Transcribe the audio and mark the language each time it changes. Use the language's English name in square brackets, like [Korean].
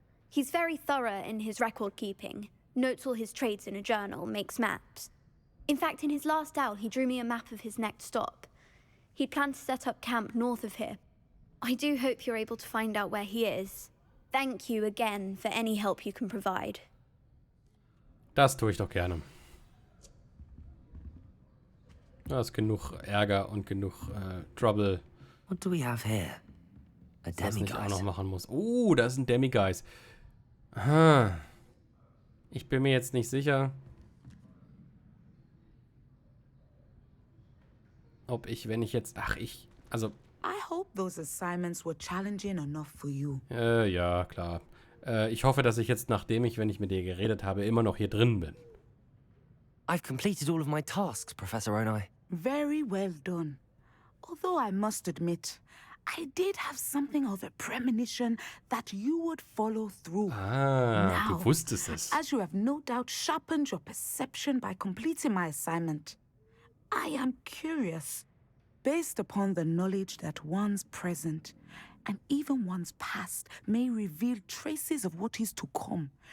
[English] He's very thorough in his record keeping, notes all his trades in a journal, makes maps. In fact, in his last owl, he drew me a map of his next stop. He'd planned to set up camp north of here. I do hope you're able to find out where he is. Thank you again for any help you can provide. [German] Das tue ich doch gerne. Da ist genug Ärger und genug Trouble. [English] What do we have here? A [German] Was ich auch [English] demiguise. [German] noch machen muss. Da ist ein Demiguise. Aha. Ich bin mir jetzt nicht sicher, ob ich, wenn ich jetzt... Also... [English] I hope those assignments were challenging enough for you. [German] Ja, klar. Ich hoffe, dass ich jetzt, wenn ich mit dir geredet habe, immer noch hier drin bin. [English] I've completed all of my tasks, Professor Onai. Very well done. Although I must admit, I did have something of a premonition that you would follow through. [German] Du wusstest es. [English] As you have no doubt sharpened your perception by completing my assignment, I am curious, based upon the knowledge that one's present and even one's past may reveal traces of what is to come.